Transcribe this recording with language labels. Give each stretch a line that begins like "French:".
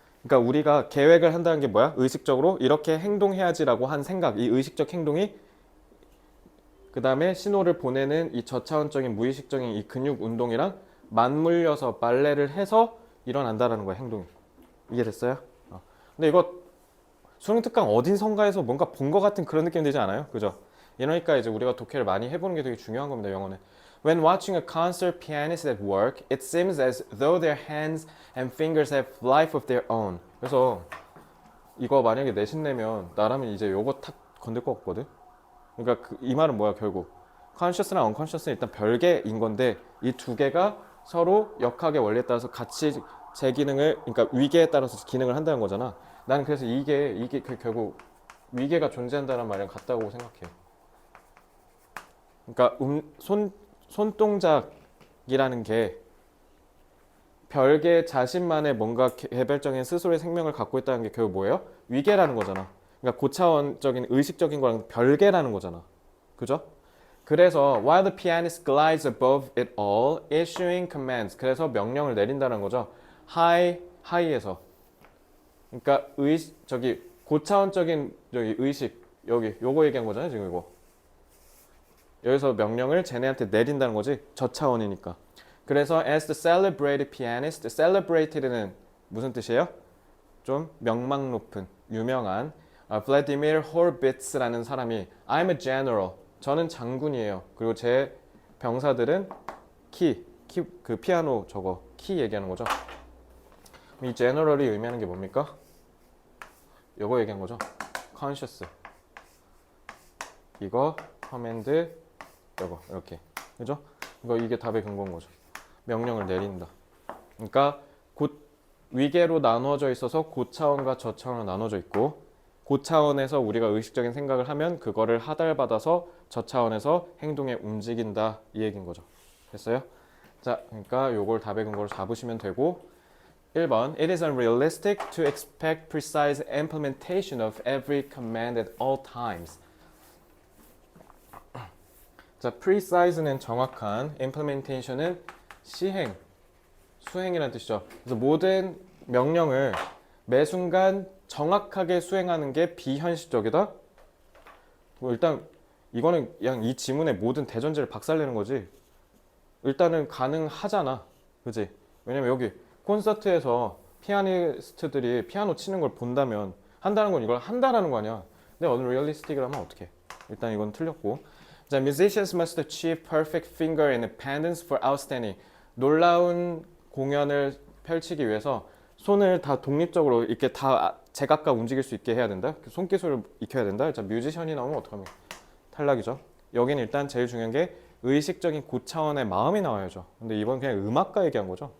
Korean: 그러니까 우리가 계획을 한다는 게 뭐야? 의식적으로 이렇게 행동해야지라고 한 생각, 이 의식적 행동이 그 다음에 신호를 보내는 이 저차원적인 무의식적인 이 근육 운동이랑 맞물려서 발레를 해서 일어난다라는 거야, 행동이. 이해됐어요? 근데 이거 수능 특강 어딘선가에서 뭔가 본 것 같은 그런 느낌 들지 않아요? 그죠? 이러니까 이제 우리가 독해를 많이 해보는 게 되게 중요한 겁니다, 영어는.
English: When watching a concert pianist at work, it seems as though their hands and fingers have life of their own.
Korean: 그래서 이거 만약에 내신 내면 나라면 이제 요거 탁 건들 것 같거든? 그러니까 이 말은 뭐야, 결국. conscious랑 unconscious는 일단 별개인 건데 이 두 개가 서로 역학의 원리에 따라서 같이 제 기능을, 그러니까 위계에 따라서 기능을 한다는 거잖아. 나는 그래서 이게 결국 위계가 존재한다는 말이랑 같다고 생각해. 그러니까 손동작이라는 게 별개 자신만의 뭔가 개별적인 스스로의 생명을 갖고 있다는 게 결국 뭐예요? 위계라는 거잖아. 그러니까 고차원적인 의식적인 거랑 별개라는 거잖아. 그죠? 그래서
English: while the pianist glides above it all, issuing commands.
Korean: 그래서 명령을 내린다는 거죠. 하이에서. 그러니까 고차원적인 의식 요거 얘기한 거잖아요, 지금 이거. 여기서 명령을 쟤네한테 내린다는 거지. 저차원이니까. 그래서 as the celebrated pianist, celebrated는 무슨 뜻이에요? 좀 명망 높은, 유명한 Vladimir Horbitz라는 사람이
English: I'm a general.
Korean: 저는 장군이에요. 그리고 제 병사들은 그 피아노 저거 키 얘기하는 거죠. 이 general이 의미하는 게 뭡니까? 요거 얘기한 거죠. conscious. 이거 command 요거 이렇게. 그죠? 이게 답의 근거인 거죠. 명령을 내린다. 그러니까 위계로 나누어져 있어서 고차원과 저차원으로 나눠져 있고 고차원에서 우리가 의식적인 생각을 하면 그거를 하달받아서 저차원에서 행동에 움직인다 이 얘기인 거죠. 됐어요? 자, 그러니까 요걸 답의 근거로 잡으시면 되고 1번
English: It is unrealistic to expect precise implementation of every command at all times.
Korean: 자, precise는 정확한, implementation은 시행, 수행이라는 뜻이죠. 그래서 모든 명령을 매 순간 정확하게 수행하는 게 비현실적이다? 일단 이거는 그냥 이 지문의 모든 대전제를 박살내는 거지. 일단은 가능하잖아. 그지? 왜냐면 여기 콘서트에서 피아니스트들이 피아노 치는 걸 본다면 한다는 건 이걸 한다라는 거 아니야. 근데 unrealistic을 하면 어떡해. 일단 이건 틀렸고.
English: 자, musicians must achieve perfect finger independence for outstanding.
Korean: 놀라운 공연을 펼치기 위해서 손을 다 독립적으로 이렇게 다 제각각 움직일 수 있게 해야 된다. 손기술을 익혀야 된다. 자, 뮤지션이 나오면 어떡합니까? 탈락이죠. 여기는 일단 제일 중요한 게 의식적인 고차원의 마음이 나와야죠. 근데 이번 그냥 음악가 얘기한 거죠.